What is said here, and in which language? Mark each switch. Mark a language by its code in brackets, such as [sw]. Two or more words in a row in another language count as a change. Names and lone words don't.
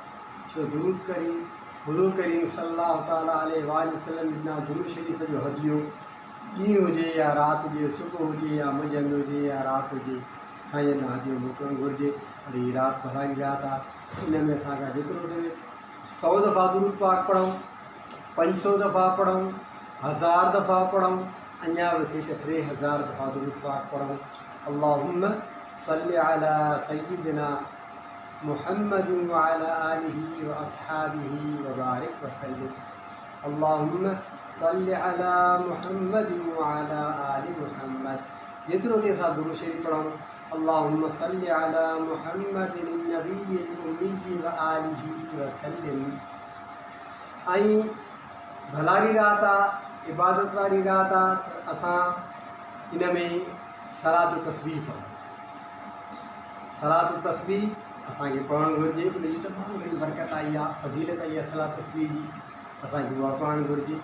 [sd] छो दुरूद करी हुज़ूर करीम [ar] صلى الله تعالى عليه وسلم [sd] ॾिना दुरूद शरीफ़ जो हदियो, ॾींहुं हुजे या राति हुजे, सुबुह हुजे या मंझंदि हुजे या राति हुजे, साईं ॾांहुं हदियो मोकिलणु घुरिजे। और हीअ राति भलाड़ी राति आहे, इन में असांखां जेतिरो थिए 100 दफ़ा दुरूद पाक पढ़ूं, 500 दफ़ा पढ़ूं, 1000 दफ़ा पढ़ूं, अञा बि थिए त 3000 दफ़ा दुरूद पाक पढ़ूं। [ar] اللهم صل على سيدنا محمد وعلى آله وأصحابه وبارك وسلم. اللهم صل على محمد وعلى آل محمد. [sd] जेतिरो थिए असां दुरूद शरीफ़ पढ़ूं। [ar] اللهم صل على محمد النبي الأمي وآله وسلم. [sd] ऐं भलाड़ी राति आहे, इबादत वारी राति आहे, असां इन में सलात तस्बीह पढ़ूं। सलात तस्बीह असांखे पढ़णु घुरिजे। उन जी तमामु घणी बरकत आई आहे, फज़ीलत आई आहे सलात तस्बीह जी, असांखे उहा पढ़णु घुरिजे।